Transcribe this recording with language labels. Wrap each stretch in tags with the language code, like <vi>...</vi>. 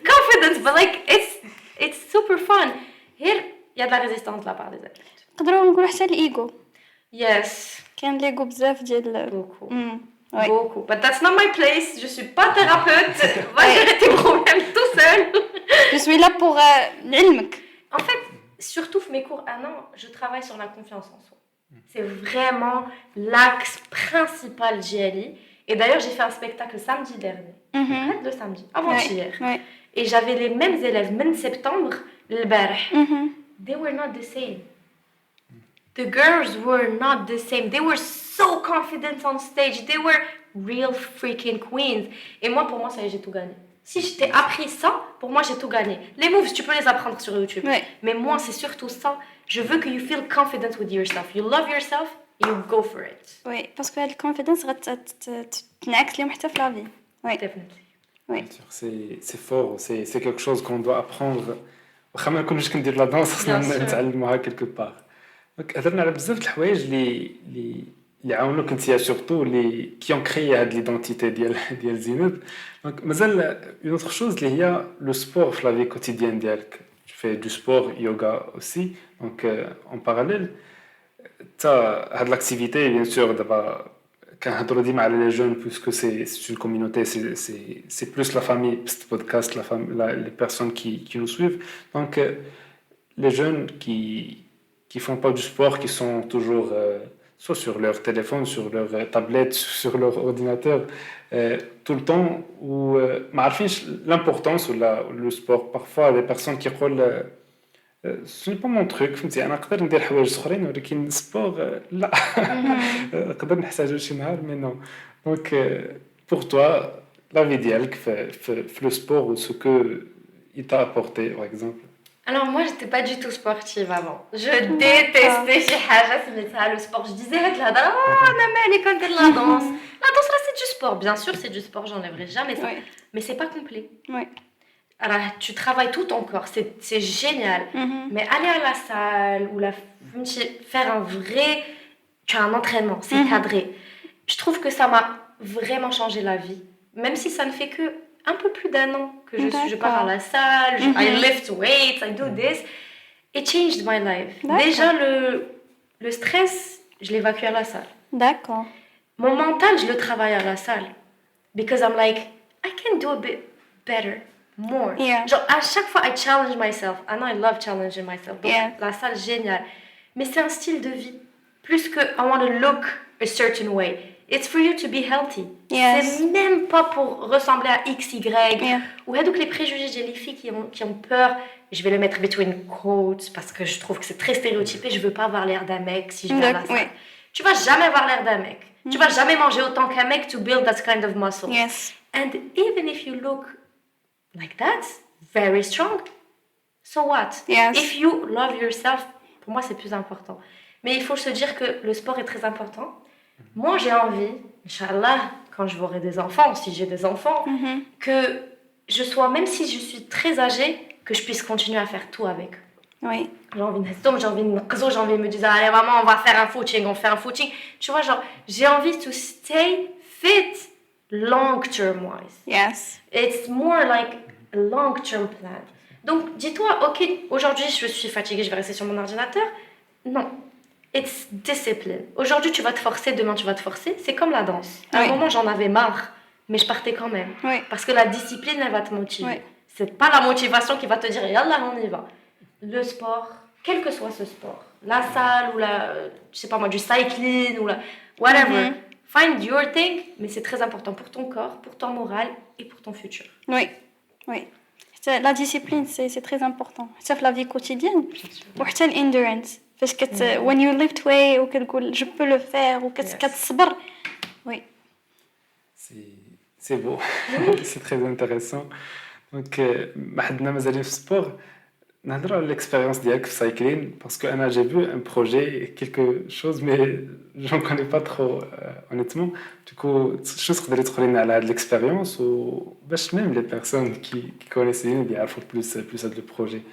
<en>confident, but like it's super fun.</en> <fr>Here, il y a de la résistance de la part des adultes.</fr> <ar>نقدروا نقولوا حتى الايجو.</ar> <en>Yes.</en> <ar>كاين ليغو بزاف ديال</ar> <fr>Beaucoup. Ouais. Beaucoup.</fr> <en>But that's not my place.</en> <fr>Je suis pas thérapeute. Va gérer tes problèmes tout seul. Je suis là pour</fr> <ar>نعلمك.</ar> <fr>En fait, surtout mes cours 1 an, je travaille sur la confiance en soi. C'est vraiment l'axe principal d'JLI. Et d'ailleurs, j'ai fait un spectacle samedi dernier. Le samedi, avant-hier. Ouais. Et j'avais les mêmes élèves, même septembre, le barh.</fr> <en>They were not the same. The girls were not the same. They were so confident on stage. They were real freaking queens.</en> <fr>Et moi, pour moi, ça y est, j'ai tout gagné. Si je t'ai appris ça, pour moi, j'ai tout gagné. Les moves, tu peux les apprendre sur YouTube. Ouais. Mais moi, c'est surtout ça. Je veux que</fr> <en>you feel confident with yourself. You love yourself, you go for it.</en> <fr>Oui, parce que la confiance</fr> <ar>غتنعكس اليوم حتى في</ar> <fr>la vie. Oui.</fr> <en>Definitely.</en> <fr>Oui. C'est fort, c'est quelque chose qu'on doit apprendre.</fr> <ar>واخا ما نكونوش كندير لا دانس خصنا نتعلموها</ar> <fr>quelque part.</fr> <ar>دونك هضرنا على بزاف د الحوايج اللي يعاونوك انت</ar> <fr>surtout les qui ont créé هاد l'identité ديال زينب. Donc</fr> <ar>مازال</ar> <fr>une autre chose</fr> <ar>اللي هي</ar> <fr>le sport في la vie quotidienne</fr> <ar>ديالك.</ar> <fr>Tu fais du sport, yoga aussi. Donc en parallèle t'as</fr> <ar>هاد</ar> <fr>l'activité bien sûr</fr> <ar>دابا كنهضروا ديما على</ar> <fr>les jeunes puisque c'est une communauté, c'est plus la famille, ce podcast, les personnes qui nous suivent. Donc les jeunes qui font pas du sport, qui sont toujours soit sur leur téléphone, sur leur tablette, sur leur ordinateur, tout le temps, ou</fr> <ar>ما عارفينش</ar> <fr>l'importance ou le sport. Parfois, les personnes qui</fr> <ar>يقول</ar> <fr>ce n'est pas mon truc,</fr> <ar>فهمتي انا نقدر ندير حوايج اخرين ولكن السبور لا نقدر نحتاجو شي نهار</ar> <fr>mais non. Donc pour toi la vie</fr> <ar>ديالك</ar> <fr>في le sport ou ce que il t'a apporté par exemple. Alors moi, j'étais pas du tout sportive avant. Je détestais</fr> <ar>شي حاجة سميتها</ar> <fr>le sport. Je disais</fr> <ar>هاد الهضرة انا مالي كندير</ar> <fr>la danse. La danse là c'est du sport. Bien sûr, c'est du sport, j'enlèverai jamais ça. Oui. Mais c'est pas complet. Oui. Alors, tu travailles tout ton corps, c'est génial. Mais aller à la salle ou faire un vrai... Tu as un entraînement, c'est cadré. Je trouve que ça m'a vraiment changé la vie. Même si ça ne fait que un peu plus d'un an que je pars à la salle,</fr> <en>I lift weights, I do this. It changed my life.</en> <fr>Déjà, le stress, je l'évacue à la salle. D'accord. Mon mental, je le travaille à la salle.</fr> <en>Because I'm like, I can do a bit better. More. Yeah.</en> <fr>Genre, à chaque fois,</fr> <en>I challenge myself. I know I love challenging myself.</en> <fr>Donc, la salle, génial. Mais c'est un style de vie. Plus que</fr> <en>I want to look a certain way. It's for you to be healthy. Yes.</en> <fr>C'est même pas pour ressembler à X, Y.</fr> <en>Yeah.</en> <fr>Ou donc les préjugés, j'ai les filles qui ont peur. Je vais le mettre</fr> <en>between quotes</en> <fr>parce que je trouve que c'est très stéréotypé. Je veux pas avoir l'air d'un mec si je vais à la salle. Oui. Tu vas jamais avoir l'air d'un mec. Tu vas jamais manger autant qu'un mec</fr> <en>to build that kind of muscle. Yes. And even if you look like that, very strong. So what? Yes. If you love yourself,</en> <fr>pour moi c'est plus important. Mais il faut se dire que le sport est très important. Moi j'ai envie, Inch'Allah, quand je aurai des enfants, si j'ai des enfants, que je sois, même si je suis très âgée, que je puisse continuer à faire tout avec. Oui. J'ai envie de me dire, allez maman, on va faire un footing, on fait un footing. Tu vois, genre, j'ai envie</fr> <en>to stay fit long-term wise. Yes. It's more like a long-term plan.</en> <fr>Donc, dis-toi, ok, aujourd'hui, je suis fatiguée, je vais rester sur mon ordinateur. Non.</fr> <en>It's discipline.</en> <fr>Aujourd'hui, tu vas te forcer, demain, tu vas te forcer. C'est comme la danse. À un moment, j'en avais marre, mais je partais quand même. Oui. Parce que la discipline, elle va te motiver. Oui. C'est pas la motivation qui va te dire, yallah, on y va. Le sport, quel que soit ce sport, la salle ou je sais pas moi, du cycling ou whatever.</fr> <en>Find your thing,</en> <fr>mais c'est très important pour ton corps, pour ton moral et pour ton futur. Oui, oui. La discipline, c'est très important. C'est la vie quotidienne.</fr> <ar>وحتى</ar> <fr>l'endurance. Parce que</fr> <en>when you lift weight</en> <fr>ou</fr> <ar>كتقول</ar> <fr>je peux le faire ou</fr> <ar>كتصبر.</ar> <fr>Oui. C'est beau. C'est très intéressant.</fr> <ar>Donc ما حدنا مازالين في السبور. نهضروا على</ar> <fr>l'expérience</fr> <ar>ديالك في</ar> <fr>cycling parce que</fr> <ar>انا</ar> <fr>j'ai vu un projet quelque chose mais j'en connais pas trop honnêtement. Du coup</fr> <ar>شنو تقدري تقولي لنا على هاد</ar> <fr>l'expérience</fr> <ar>وباش</ar> <fr>même les personnes qui connaissent</fr> <ar>يعرفوا</ar> <fr>plus</fr> <ar>هاد</ar> <fr>le projet.</fr>